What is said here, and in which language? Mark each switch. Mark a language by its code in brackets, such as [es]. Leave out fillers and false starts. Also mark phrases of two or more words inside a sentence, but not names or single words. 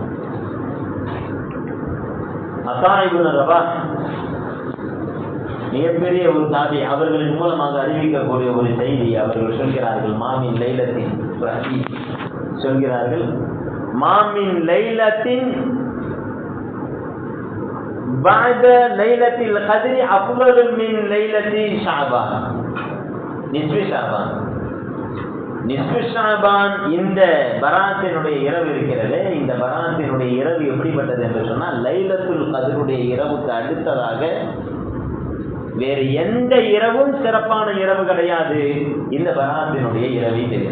[ta] அத்தா இப்னு ரபாஹ் மிகப்பெரிய ஒரு தாபி, அவர்களின் மூலமாக அறிவிக்கக்கூடிய ஒரு செய்தி அவர்கள் சொல்கிறார்கள். [ar] ما من ليلة சொல்கிறார்கள், ما من ليلة بعد ليلة القدر أفضل من ليلة شعبان نصف شعبان. [ta] நிஸ்ஃபு ஷஅபான் இந்த பராத்தினுடைய இரவு இருக்கிறது. இந்த பராத்தினுடைய இரவு எப்படிப்பட்டது என்று சொன்னால், லைலத்துல் கத்ருடைய இரவுக்கு அடுத்ததாக வேறு எந்த இரவும் சிறப்பான இரவு கிடையாது இந்த பராத்தினுடைய இரவை தவிர.